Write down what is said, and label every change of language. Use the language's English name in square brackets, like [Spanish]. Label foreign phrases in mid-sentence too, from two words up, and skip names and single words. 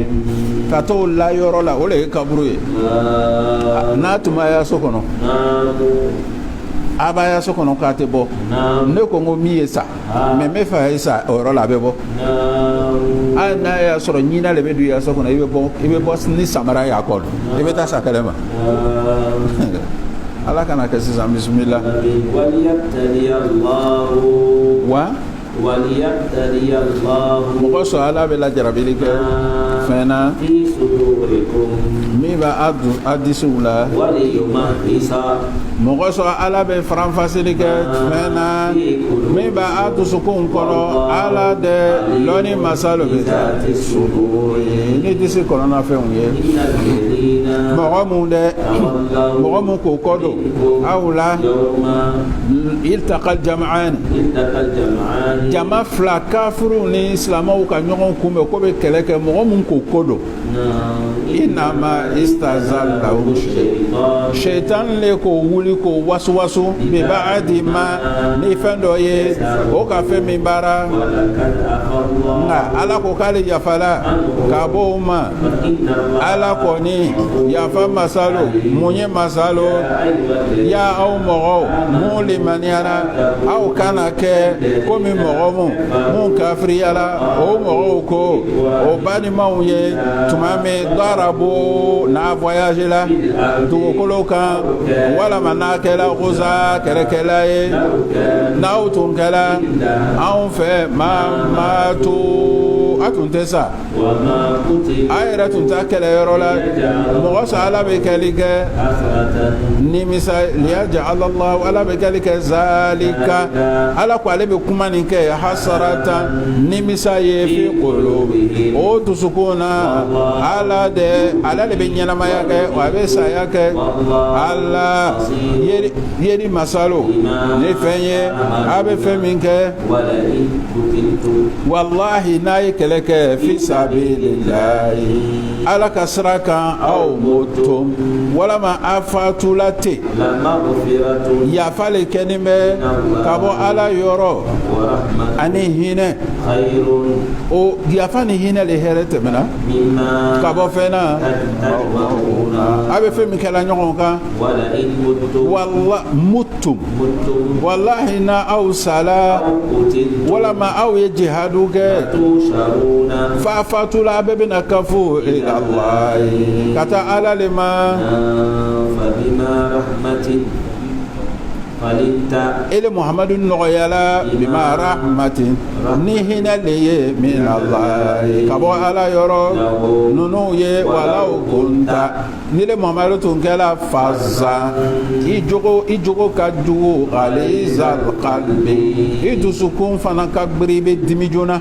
[Bambara] ka t'o la yɔrɔ la o de ye kaburu ye n'a tun b'a ya so kɔnɔ a b'a ya so kɔnɔ k'a tɛ bɔ ne ko n ko min ye sa mɛ n bɛ fɛ a ye sa o yɔrɔ la a bɛ bɔ hali n'a y'a sɔrɔ ɲinan de bɛ don i ya so kɔnɔ i bɛ bɔ ni samara y'a kɔ i bɛ taa sa kɛlɛ ma ala kana kɛ sisan bisimila wa [Arabic] وليبتلي الله [Bambara] mɔgɔ sɔrɔ ala bɛ lajarabili kɛ fɛn na [Arabic] في صدوركم [Bambara] min b'a disiw la [Arabic] وليمحص [Bambara] mɔgɔ sɔrɔ ala bɛ faranfasili kɛ fɛn na min b'a dusukun kɔnɔ ala de lɔni masalo bɛ taa ni disi kɔnɔna fɛnw ye [Arabic] إن الذين [Bambara] mɔgɔ mun dɛ mɔgɔ mun k'o kɔ don aw la [Arabic] يوم التقى الجمعان التقى الجمعان [Bambara] jama fila kafiru ni silamɛw ka ɲɔgɔn kunbɛn ko bɛ kɛlɛ kɛ mɔgɔ mun k'o ko don [Arabic] إنما استزلهم الشيطان [Bambara] le k'o wuli k'o wasuwasu [Arabic] ببعض ما [Bambara] ni fɛn dɔ ye o ka fɛn min baara [Arabic] ولقد عفا الله [Bambara] nka ala ko k'ale yafala k'a bɔ o ma ala kɔni yafa masalo mun ye masalo ya aw mɔgɔw mun limaniyara aw kana kɛ komi mɔgɔ mun kafiriyala o mɔgɔw ko o balimaw ye tuma min darabo n'a voyage la dugukolo kan walama n'a kɛra rosa kɛlɛkɛla ye n'aw tun kɛra anw fɛ ma to a tun tɛ sa [Arabic] وما قتل [Bambara] a yɛrɛ tun t'a kɛlɛyɔrɔ la mɔgɔ sa ala bɛ kɛli kɛ [Arabic] حسرة [Bambara] nimisa [Arabic] ليجعل الله [Bambara] ala bɛ kɛli kɛ zalika ala ko ale bɛ kuma nin kɛ hasarata nimisa ye [Arabic] في قلوب [Bambara] o dusukun na ala de bɛ ɲɛnamaya kɛ a bɛ saya kɛ ala yeri masalo ni fɛn ye a bɛ fɛn min kɛ [Arabic] ولئن قتلتم [Bambara] wallahi n'a ye kɛlɛ kɛ [Arabic] في سبيل الله [Bambara] ala ka sira kan aw moto walama a fatula ten [Arabic] لمغفرة [Bambara] yafa le kɛnin bɛ ka bɔ ala yɔrɔ [Arabic] ورحمة [Bambara] ani hinɛ [Arabic] خير [Bambara] o yafa ni hinɛ le hɛrɛ tɛmɛna [Arabic] مما [Bambara] ka bɔ fɛn na [Arabic] تجمعون [Bambara] a bɛ fɛn min kɛla ɲɔgɔn kan [Arabic] ولئن متم متم متم [Bambara] wallahi na aw sala [Arabic] أو قتلتم [Bambara] walama aw ye jihadu kɛ [Arabic] تحشرون [Bambara] fa fatula a bɛɛ bɛna kafo ilallahi ka taa ala le ma [Arabic] فبما رحمة falinta [Bambara] ele muhammadu nɔgɔyala [Arabic] بما رحمة [Bambara] ni hinɛ le ye min Allah ka bɔ ala yɔrɔ ninnu ye [Arabic] ولو كنت [Bambara] ni le muhammadu tun kɛla fazan i jogo ka jugu [Arabic] غليظ القلب [Bambara] i dusukun fana ka gbiri i bɛ dimi joona